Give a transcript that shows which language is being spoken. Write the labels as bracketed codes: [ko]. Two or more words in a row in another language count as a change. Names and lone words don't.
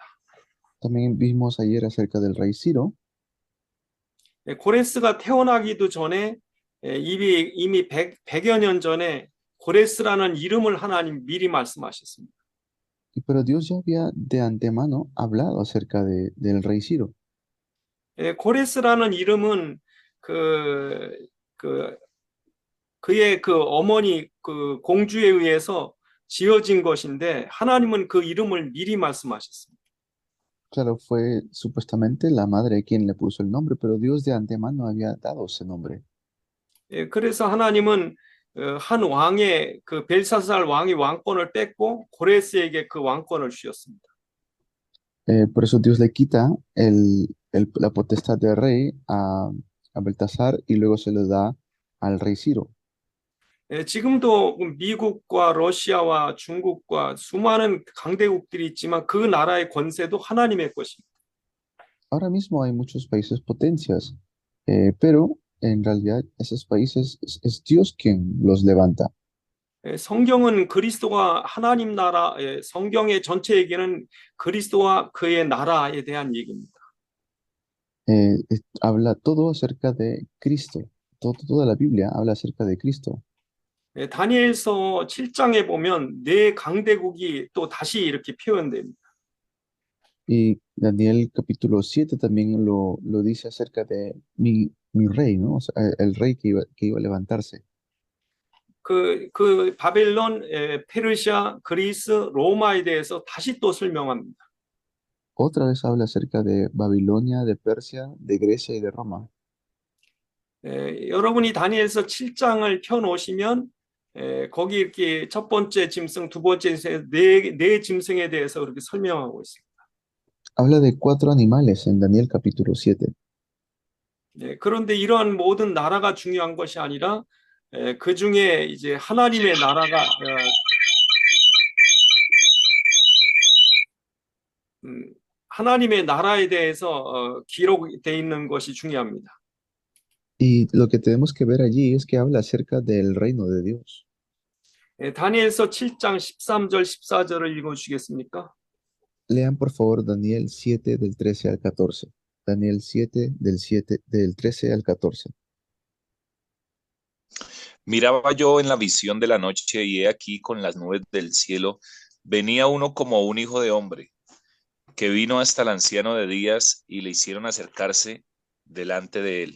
[es] También vimos ayer acerca del rey Ciro. [ko] 고레스가 태어나기도 전에 이미 100여 년 전에 고레스라는 이름을 하나님 미리 말씀하셨습니다. [es] Pero Dios ya había de antemano hablado acerca del rey Ciro. [ko] 고레스라는 이름은 그 그의 그 어머니 그 공주에 의해서 지어진 것인데 하나님은 그 이름을 미리 말씀하셨습니다. [es] Claro, fue supuestamente la madre quien le puso el nombre, pero Dios de antemano había dado ese nombre. [ko] 그래서 하나님은 한 왕의 그 벨사살 왕이 왕권을 뺏고 고레스에게 그 왕권을 주셨습니다. [es] Por eso Dios le quita la potestad del rey a Baltasar y luego se lo da al rey Ciro. [ko] 지금도 미국과 러시아와 중국과 수많은 강대국들이 있지만 그 나라의 권세도 하나님의 것입니다. [es] Ahora mismo hay muchos países potencias, pero en realidad esos países es Dios quien los levanta. [ko] 성경은 그리스도가 하나님 나라, 성경의 전체 얘기는 그리스도와 그의 나라에 대한 얘기입니다. [es] Habla todo acerca de Cristo. Toda la Biblia habla acerca de Cristo. [ko] 다니엘서 7장에 보면 네 강대국이 또 다시 이렇게 표현됩니다. [es] Y Daniel capítulo 7 también lo dice acerca de mi rey, ¿no? O sea, el rey que iba a levantarse. [ko] 그 바벨론, 페르시아, 그리스, 로마에 대해서 다시 또 설명합니다. [es] Otra vez habla acerca de Babilonia, de Persia, de Grecia y de Roma. [ko] 여러분이 다니엘서 7장을 펴놓으시면 거기 이렇게 첫 번째 짐승, 두 번째 짐승, 네 짐승에 대해서 그렇게 설명하고 있습니다. [es] Habla de cuatro animales en Daniel capítulo 7. [ko] 그런데 이러한 모든 나라가 중요한 것이 아니라 그 중에 이제 하나님의 나라가 하나님의 나라에 대해서 기록되어 있는 것이 중요합니다. [es] Y lo que tenemos que ver allí es que habla acerca del reino de Dios. [ko] 다니엘서 7장 13절 14절을 읽어 주시겠습니까? [es] Lean por favor Daniel 7 del 13 al 14. Daniel 7 del 13 al 14. Miraba yo en la visión de la noche y he aquí con las nubes del cielo venía uno como un hijo de hombre, que vino hasta el anciano de días y le hicieron acercarse delante de él.